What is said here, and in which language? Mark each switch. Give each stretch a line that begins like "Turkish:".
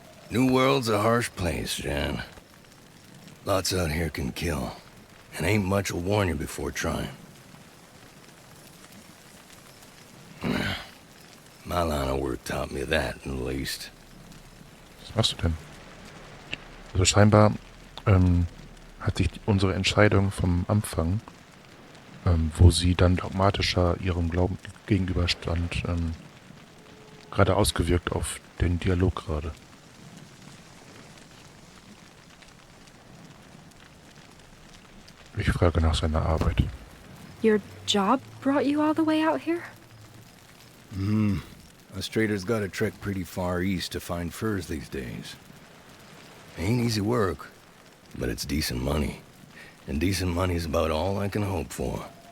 English: New World's a harsh place, Jan. Lots out here can kill. And ain't much will warn you before trying. My line of work taught me that, at least.
German: Was machst du denn? Also scheinbar hat sich unsere Entscheidung vom Anfang, wo sie dann dogmatischer ihrem Glauben gegenüberstand, gerade ausgewirkt auf den Dialog gerade. Ich frage nach seiner Arbeit.
English: Your job brought you all the way out here? Us traders gotta trek pretty far east to find furs these days. Ain't easy work, but it's decent money. And decent money's about all I can hope for.